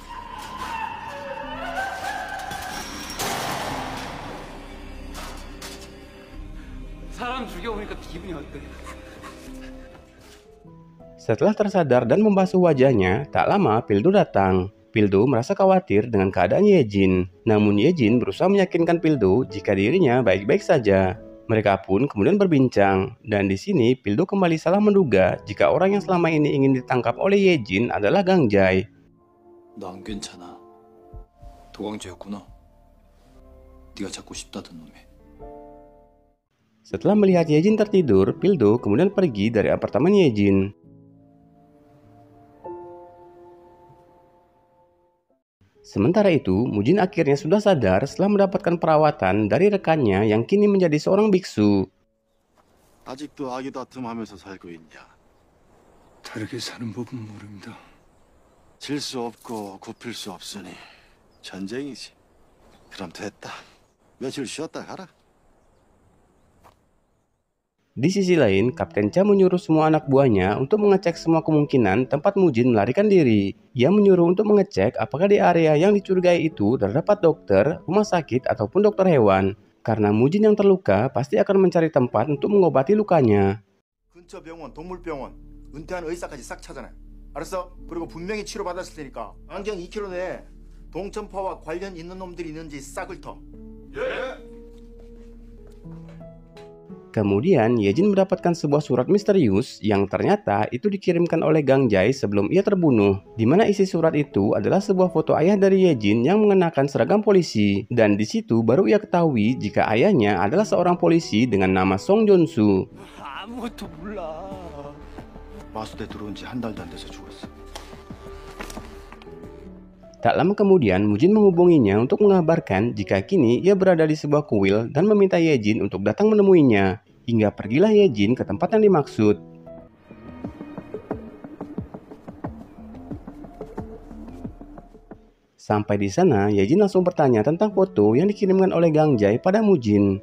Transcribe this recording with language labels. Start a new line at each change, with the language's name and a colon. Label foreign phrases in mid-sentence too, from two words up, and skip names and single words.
Indonesian: Setelah tersadar dan membasuh wajahnya, tak lama Pildo datang. Pildo merasa khawatir dengan keadaan Yejin. Namun Yejin berusaha meyakinkan Pildo jika dirinya baik-baik saja. Mereka pun kemudian berbincang, dan di sini Pildo kembali salah menduga jika orang yang selama ini ingin ditangkap oleh Yejin adalah Gang Jai.
Korean: 너 안 괜찮아. 도광재였구나. 네가 잡고 싶다던 놈이.
Indonesian: Setelah melihat Yejin tertidur, Pildo kemudian pergi dari apartemen Yejin. Sementara itu, Mujin akhirnya sudah sadar setelah mendapatkan perawatan dari rekannya yang kini menjadi seorang biksu.
Korean: 아직도 아기도 아틈하면서 살고 있냐? 다르게 사는 법은 모릅니다. 질 수 없고 굽힐 수 없으니 전쟁이지. 그럼 됐다. 며칠 쉬었다 가라.
Indonesian: Di sisi lain, Kapten Cha menyuruh semua anak buahnya untuk mengecek semua kemungkinan tempat Mujin melarikan diri. Ia menyuruh untuk mengecek apakah di area yang dicurigai itu terdapat dokter, rumah sakit, ataupun dokter hewan. Karena Mujin yang terluka pasti akan mencari tempat untuk mengobati lukanya.
Korean: 근처 병원, 동물병원, 은퇴한 의사까지 싹 찾아내. 알았어? 그리고 분명히 치료받았을 테니까 안경 2km 내에 동천파와 관련 있는 놈들이 있는지 싹 훑어.
Indonesian: Kemudian, Yejin mendapatkan sebuah surat misterius yang ternyata itu dikirimkan oleh Gang Jai sebelum ia terbunuh. Di mana isi surat itu adalah sebuah foto ayah dari Yejin yang mengenakan seragam polisi. Dan di situ baru ia ketahui jika ayahnya adalah seorang polisi dengan nama Song Jonsu.
Korean: 아무것도 몰라. 마수대 들어온 지 한 달도 안 돼서 죽었어.
Indonesian: Tak lama kemudian, Mujin menghubunginya untuk mengabarkan jika kini ia berada di sebuah kuil dan meminta Yejin untuk datang menemuinya. Hingga pergilah Yejin ke tempat yang dimaksud. Sampai di sana, Yejin langsung bertanya tentang foto yang dikirimkan oleh Gang Jai pada Mujin.